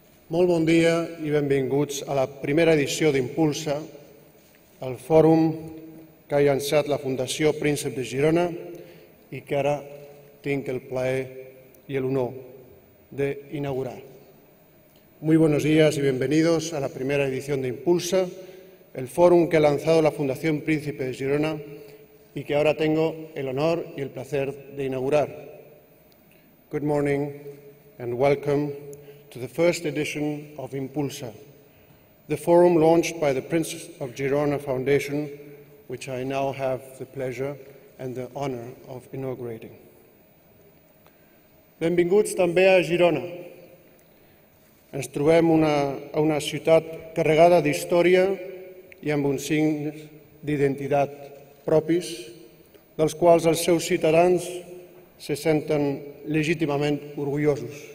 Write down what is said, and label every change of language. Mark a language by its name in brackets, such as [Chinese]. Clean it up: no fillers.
[Catalan] Molt bon dia i benvinguts a la primera edició d'Impulsa, el fòrum que ha llançat la Fundació Príncep de Girona i que ara tinc el plaer [Spanish] y el honor de inaugurar. Muy buenos días y bienvenidos a la primera edición de Impulsa, el fórum que ha lanzado la Fundación Príncipe de Girona y que ahora tengo el honor y el placer de inaugurar. [English] Good morning and welcome to the first edition of Impulsa, the forum launched by the Prince of Girona Foundation, which I now have the pleasure and the honor of inaugurating. [Catalan] Benvinguts també a Girona. Ens trobem a una ciutat carregada d'història i amb uns signes d'identitat propis, dels quals els seus ciutadans se senten legítimament orgullosos.